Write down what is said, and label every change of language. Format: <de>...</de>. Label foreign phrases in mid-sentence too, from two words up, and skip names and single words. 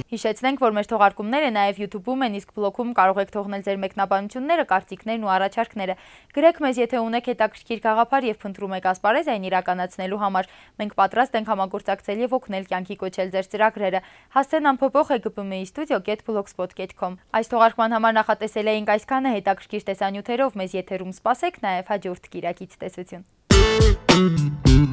<hy>Հիշեցնենք, որ մեր թողարկումները նաև YouTube-ում են, իսկ բլոգում կարող եք թողնել ձեր մեկնաբանությունները, կարծիքներն ու առաջարկները։ Գրեք մեզ, եթե ունեք հետաքրքիր գաղափար եւ փնտրում եք ասպարեզ այն իրականացնելու համար։ Մենք պատրաստ ենք համագործակցել եւ օգնել կյանքի կոչել ձեր ծրագրերը։ Հասցեն ամփոփող egpmi-studio@blogspot.com։ Այս թողարկման համար նախատեսել էինք այսքանը, հետաքրքիր տեսանյութերով մեզ եթերում սպասեք, նաև հաջորդ կիրակից տեսություն։</hy>